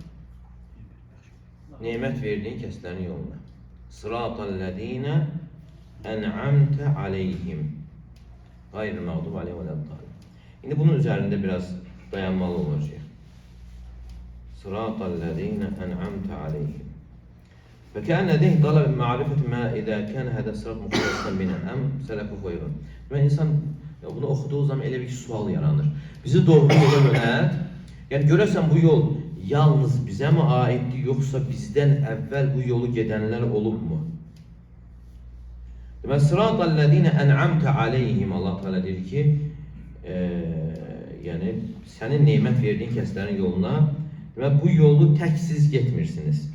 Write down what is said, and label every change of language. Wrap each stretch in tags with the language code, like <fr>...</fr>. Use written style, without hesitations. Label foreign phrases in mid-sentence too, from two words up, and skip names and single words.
<az>Nimet verdiğin kəslərin yoluna.</az> <ar>صراط الذين أنعمت عليهم. غير المغضوب عليهم ولا الضالين.</ar> <az>Şimdi bunun üzerinde biraz dayanmalı olacağız.</az> <ar>صراط الذين أنعمت عليهم. فكأن لديه طلب معرفة ما إذا كان هذا الصراط مختصا بنا أم سلكه غيره.</ar> <az>Ve insan bunu okuduğu zaman elə bir sual yaranır. Bizi doğru yola yönelt. Yani görürsen bu yol yalnız bize mi aitti yoksa bizden evvel bu yolu gedenler olup mu? Demek</az> <ar>صراط الذين أنعمت عليهم,</ar> <az>Allah Teala der ki yani senin nimet verdiğin kəslərin yoluna demek bu yolu tek siz getmirsiniz.</az>